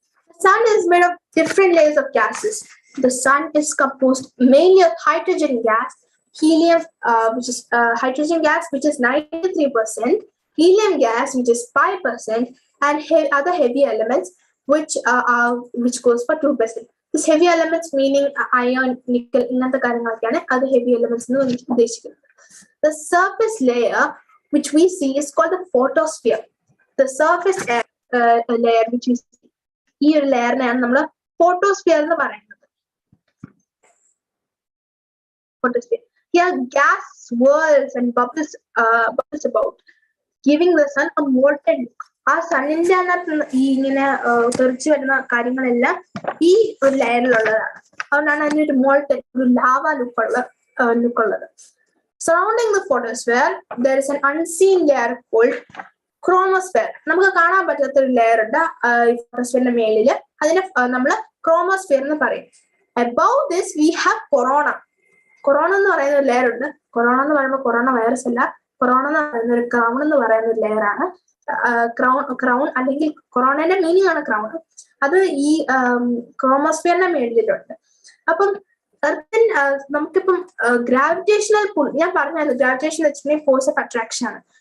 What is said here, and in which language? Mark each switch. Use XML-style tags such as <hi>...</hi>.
<en>The sun is made of different layers of gases. The sun is composed mainly of hydrogen gas, helium, which is hydrogen gas, which is 93%, helium gas, which is 5%, and other heavy elements, which goes for 2%. This heavy elements meaning iron, nickel,</en> <ml>ingante karyangalokkeയാണ്</ml> <en>other heavy elements</en> <ml>എന്ന് ഉദ്ദേശിക്കുന്നത്.</ml> <en>The surface layer which we see is called the photosphere. The surface layer which we see,</en> <ml>ഈ ഒരു ലെയറിനെയാണ് നമ്മൾ photosphere എന്ന് പറയുന്നത്.</ml> <en>Photosphere. Here gas swirls and bubbles about, giving the sun a molten look.</en> <ml>ആ സണ്ണിന്റെ അകത്ത് ഈ ഇങ്ങനെ തെറിച്ചു വരുന്ന കാര്യങ്ങളെല്ലാം ഈ ഒരു ലെയറിലുള്ളതാണ്. അതുകൊണ്ടാണ് അതിനൊരു മോൾട്ടൻ, ഒരു lava ലുക്കുള്ളത്.</ml> <en>Surrounding the photosphere, there is an unseen layer called chromosphere.</en> <ml>നമുക്ക് കാണാൻ പറ്റാത്ത ഒരു ലെയർ ഉണ്ട് ഈ ഫോട്ടോസ്ഫിയറിന്റെ മേളില്. അതിനെ നമ്മൾ ക്രോമോസ്ഫിയർ എന്ന് പറയും.</ml> <en>Above this, we have corona.</en> <ml>Corona എന്ന് പറയുന്ന ഒരു ലെയർ ഉണ്ട്. കൊറോണ എന്ന് പറയുമ്പോൾ കൊറോണ വൈറസ് അല്ല, കൊറോണ എന്ന് പറയുന്ന ഒരു ക്രൗൺ എന്ന് പറയുന്ന ഒരു ലെയർ ആണ്. ക്രൗൺ അല്ലെങ്കിൽ കൊറോണയുടെ മീനിങ് ആണ് ക്രൗൺ. അത് ഈ ക്രോമോസ്ഫിയറിന്റെ മേളിലുണ്ട്. അപ്പം എർത്തിൽ നമുക്കിപ്പം ഗ്രാവിറ്റേഷണൽ പുൾ, ഞാൻ പറഞ്ഞായിരുന്നു ഗ്രാവിറ്റേഷൻ വെച്ചിട്ടുണ്ടെങ്കിൽ ഫോഴ്സ് ഓഫ് അട്രാക്ഷൻ ആണ്.</ml>